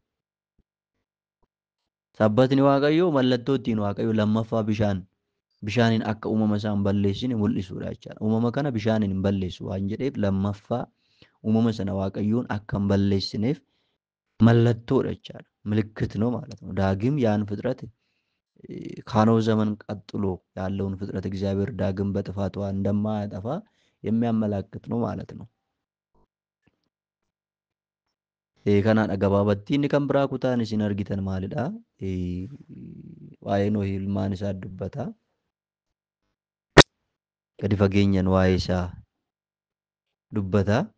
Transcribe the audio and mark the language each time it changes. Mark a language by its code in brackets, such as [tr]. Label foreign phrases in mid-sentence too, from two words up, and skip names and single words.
[om] Sabbatni Waaqayyoo mallattoo ittiin Waaqayyo lammaffaa bishaaniin akka uumama isaa hin balleessine mul'isuudha jechaadha. Uumama kana bishaaniin hin balleessu waan jedheef lammaffaa uumama sana Waaqayyoon akka hin balleessineef mallattoodha jechaadha. [am] ምልክት ነው ማለት ነው። ዳግም ያን ፍጥረት ካኖ ዘመን ቀጥሎ ያለውን ፍጥረት እግዚአብሔር ዳግም በጥፋቷ እንደማያጠፋ የሚያመላክት ነው ማለት ነው። [om] Kanaadha gabaabatti inni kan biraa kutaan isin argitan maalidha? Waa'ee Nohi ilmaan isaa dubbata. Gadi fageenyaan waa'ee isaa dubbata.